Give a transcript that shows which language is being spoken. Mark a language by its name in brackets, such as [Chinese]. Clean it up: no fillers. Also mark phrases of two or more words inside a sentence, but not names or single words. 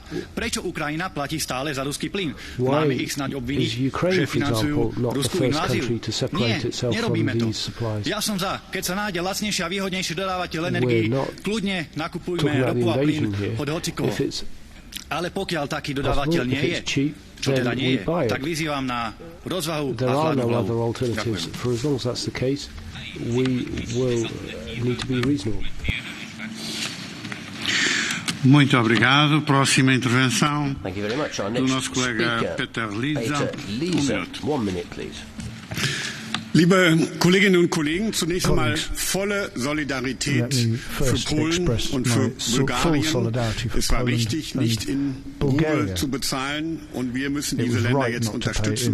[Slovak] Prečo Ukrajina platí stále za ruský plyn? Máme ich snáď obviniť, že financujú ruskú inváziu? Nie, nerobíme to. Ja som za, keď sa nájde lacnejší a výhodnejší dodávateľ energií, kľudne nakupujme ropu a plyn od hocikoho. Ale pokiaľ taký dodávateľ nie je, čo teda nie je, tak vyzývam na rozvahu a hľadnú hlavu. Ďakujem. [English] We will need to be reasonable. [Portuguese] Muito obrigado. Próxima intervenção do nosso colega Peter Liese. [English] 1 minute, please. [German] Liebe Kolleginnen und Kollegen, zunächst einmal volle Solidarität für Polen und für Bulgarien. Es war richtig, nicht in Rubel zu bezahlen, und wir müssen diese Länder jetzt unterstützen.